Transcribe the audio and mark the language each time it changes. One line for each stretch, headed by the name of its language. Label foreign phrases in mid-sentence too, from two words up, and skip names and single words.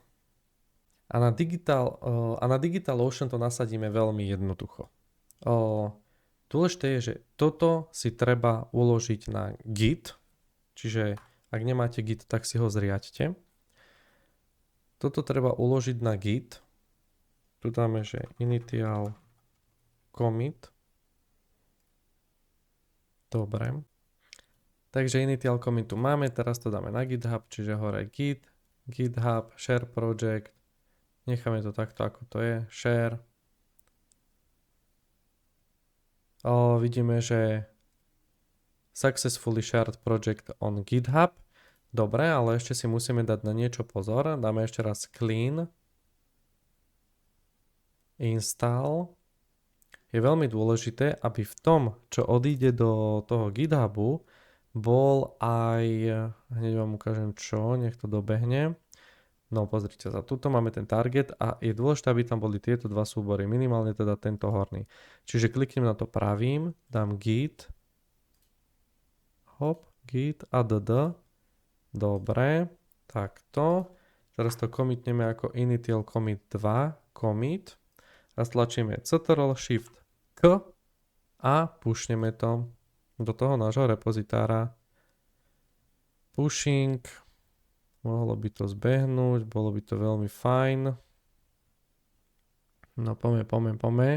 Slovak: A na DigitalOcean to nasadíme veľmi jednoducho. Dôležité je, že toto si treba uložiť na Git. Čiže ak nemáte Git, tak si ho zriaďte. Toto treba uložiť na Git. Tu dáme, že
English: initial commit.
Slovak: Dobre. Takže
English: initial commit
Slovak: tu máme, teraz to dáme na GitHub, čiže hore Git, GitHub,
English: share project.
Slovak: Necháme to takto, ako to je. Share. Vidíme, že
English: successfully shared project on GitHub.
Slovak: Dobre, ale ešte si musíme dať na niečo pozor. Dáme ešte raz
English: clean. Install.
Slovak: Je veľmi dôležité, aby v tom, čo odíde do toho GitHubu, bol aj, hneď vám ukážem čo, nech to dobehne. No pozrite sa, tuto máme ten target a je dôležité, aby tam boli tieto dva súbory, minimálne teda tento horný. Čiže kliknem na to pravým, dám git, hop,
English: git, add,
Slovak: dobre, takto. Teraz to commitneme ako
English: initial commit 2,
Slovak: commit. A stlačíme Ctrl, Shift, K a pushneme to do toho nášho repozitára. Pushing. Mohlo by to zbehnúť, bolo by to veľmi fajn. No poďme.